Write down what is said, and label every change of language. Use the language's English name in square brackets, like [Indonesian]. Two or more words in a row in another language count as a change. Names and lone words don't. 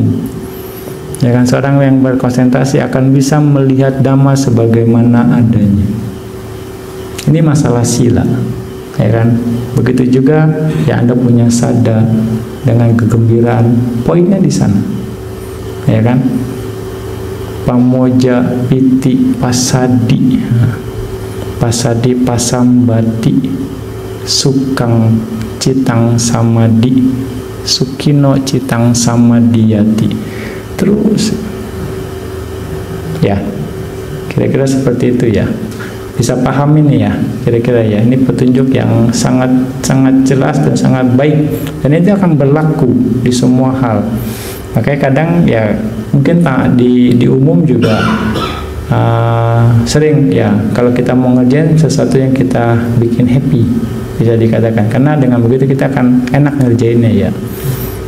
[Indonesian] Ya kan, seorang yang berkonsentrasi akan bisa melihat Dhamma sebagaimana adanya. Ini masalah sila, ya kan? Begitu juga ya, Anda punya sada dengan kegembiraan, poinnya di sana, ya kan? [Pali] Pamoja piti pasadi, pasadi pasambati, sukang citang samadi, sukino citang samadiyati. [Indonesian] Terus, ya, kira-kira seperti itu ya. Bisa paham ini ya, kira-kira ya. Ini petunjuk yang sangat jelas dan sangat baik, dan itu akan berlaku di semua hal. Makanya kadang ya mungkin di umum juga sering ya, kalau kita mau ngerjain sesuatu yang kita bikin happy, bisa dikatakan, karena dengan begitu kita akan enak ngerjainnya ya.